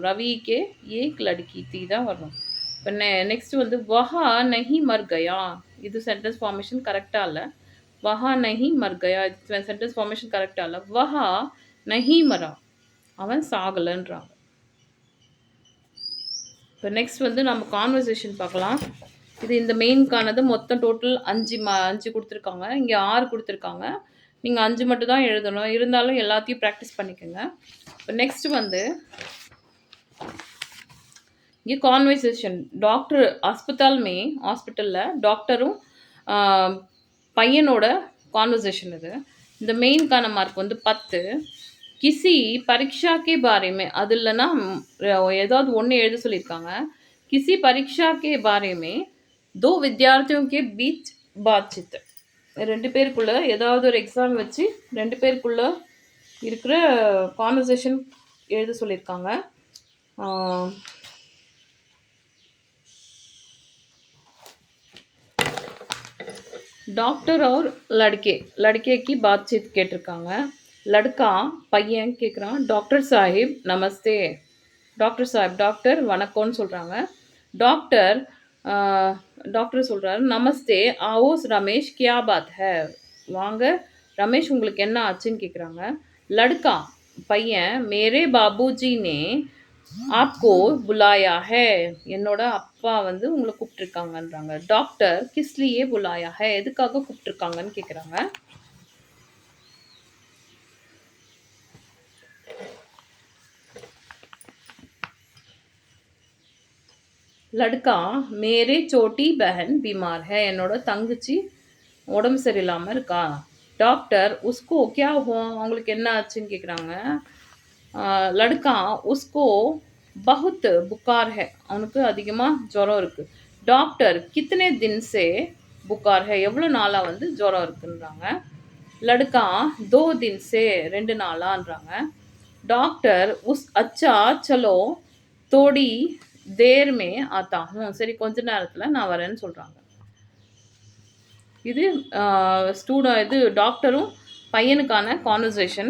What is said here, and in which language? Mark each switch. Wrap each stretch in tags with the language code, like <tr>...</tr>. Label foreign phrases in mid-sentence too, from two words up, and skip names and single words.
<hi>रवि के एक लड़की थी</hi> <ta>தான் வரணும். இப்போ நெக்ஸ்ட் வந்து</ta> <hi>वहा नहीं मर गया,</hi> <ta>இது</ta> <en>sentence formation</en> <ta>கரெக்டாக இல்லை.</ta> <hi>वहा नहीं मर गया</hi> <ta>இது</ta> <en>sentence formation</en> <ta>கரெக்டாக இல்லை.</ta> <hi>वहा नहीं मरा</hi> <ta>அவன் சாகலைன்றாங்க. இப்போ நெக்ஸ்ட் வந்து நம்ம கான்வர்சேஷன் பார்க்கலாம். இது இந்த மெயின்கானது மொத்தம் டோட்டல் 5 கொடுத்துருக்காங்க. இங்கே 6 கொடுத்துருக்காங்க. நீங்கள் 5 மட்டும் தான் எழுதணும். இருந்தாலும் எல்லாத்தையும் ப்ராக்டிஸ் பண்ணிக்கோங்க. இப்போ நெக்ஸ்ட் வந்து இங்கே கான்வர்சேஷன் டாக்டர் ஹாஸ்பிட்டலில் டாக்டரும் பையனோட கான்வர்சேஷன் இது. இந்த மெயின்கான மார்க் வந்து 10.</ta> <hi>किसी परीक्षा के बारे में</hi> <ta>அது இல்லைன்னா ஏதாவது ஒன்று எழுத சொல்லியிருக்காங்க.</ta> <hi>किसी परीक्षा के बारे में 2 विद्यार्थियों के बीच बातचीत</hi> <ta>2 பேருக்குள்ள ஏதாவது ஒரு எக்ஸாம் வச்சு 2 பேருக்குள்ள இருக்கிற கான்வர்சேஷன் எழுத சொல்லியிருக்காங்க.</ta> <hi>டாக்டர் और लड़के की बातचीत கேட்டிருக்காங்க.</hi> <ta>लड़का பையன் கேட்குறான்,</ta> <hi>डॉक्टर साहिब नमस्ते, डॉक्टर साहिब</hi> <ta>டாக்டர் வணக்கம்னு சொல்கிறாங்க.</ta> <hi>டாக்டர் சொல்கிறாரு, நமஸ்தே आओ ரமேஷ் क्या बात है,</hi> <ta>வாங்க ரமேஷ் உங்களுக்கு என்ன ஆச்சுன்னு கேட்குறாங்க.</ta> <hi>लड़का பையன் मेरे बाबूजी ने आपको बुलाया है,</hi> <ta>என்னோட அப்பா வந்து உங்களை கூப்பிட்டுருக்காங்கன்றாங்க. டாக்டர்</ta> <hi>किसलिए बुलाया है</hi> <ta>எதுக்காக கூப்பிட்டுருக்காங்கன்னு கேட்குறாங்க.</ta> <hi>लड़का मेरे छोटी बहन बीमार है,</hi> <ta>என்னோட தங்கச்சி உடம்பு சரியில்லாமல் இருக்கா. டாக்டர்</ta> <hi>उसको क्या हुआ</hi> <ta>அவங்களுக்கு என்ன ஆச்சுன்னு கேட்குறாங்க.</ta> <hi>लड़का उसको बहुत बुखार है</hi> <ta>அவனுக்கு அதிகமாக ஜுரம் இருக்குது. டாக்டர்</ta> <hi>कितने दिन से बुखार है</hi> <ta>எவ்வளோ நாளாக வந்து ஜுரம் இருக்குன்றாங்க.</ta> <hi>लड़का 2 दिन से 2 நாளான்றாங்க. டாக்டர் उस अच्छा चलो थोड़ी देर में आता हूँ.</hi> <ta>சரி கொஞ்ச நேரத்தில் நான் வரேன்னு சொல்கிறாங்க. இது இது டாக்டரும் பையனுக்கான கான்வர்சேஷன்.</ta>